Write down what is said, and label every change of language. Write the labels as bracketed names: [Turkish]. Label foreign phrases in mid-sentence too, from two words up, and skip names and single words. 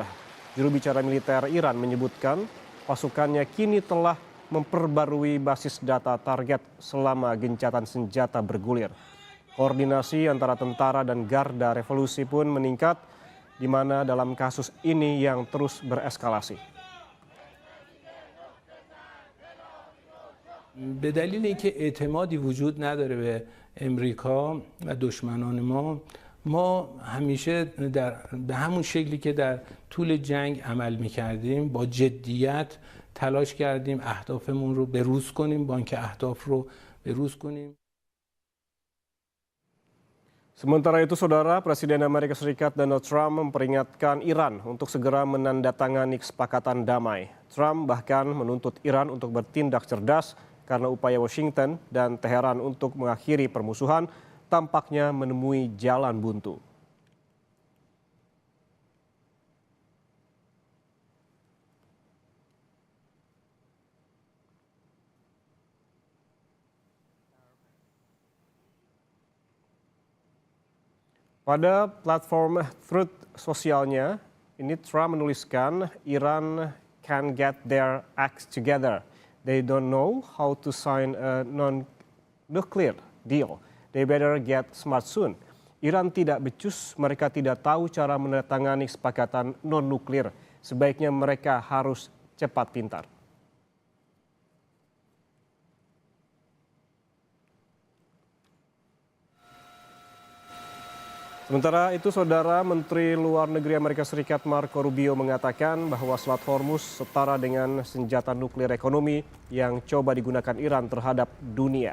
[Indonesian] Juru bicara militer Iran menyebutkan pasukannya kini telah memperbarui basis data target selama gencatan senjata bergulir. Koordinasi antara tentara dan garda revolusi pun meningkat, di mana dalam kasus ini yang terus bereskalasi. [Persian] به دلیل اینکه اعتمادی وجود نداره به امریکا و دشمنان ما همیشه به همون شکلی که در طول جنگ عمل می‌کردیم با جدیت تلاش کردیم اهدافمون رو بروز کنیم، بانک اهداف رو بروز کنیم. [Indonesian] Sementara itu, Saudara, Presiden Amerika Serikat Donald Trump memperingatkan Iran untuk segera menandatangani kesepakatan damai. Trump bahkan menuntut Iran untuk bertindak cerdas karena upaya Washington dan Teheran untuk mengakhiri permusuhan tampaknya menemui jalan buntu. Pada platform Truth sosialnya, ini Trump menuliskan [English] Iran can get their acts together. They don't know how to sign a non-nuclear deal. They better get smart soon. [Indonesian] Iran tidak becus, mereka tidak tahu cara menandatangani kesepakatan non-nuklir. Sebaiknya mereka harus cepat pintar. Sementara itu, Saudara, Menteri Luar Negeri Amerika Serikat Marco Rubio mengatakan bahwa Selat Hormuz setara dengan senjata nuklir ekonomi yang coba digunakan Iran terhadap dunia.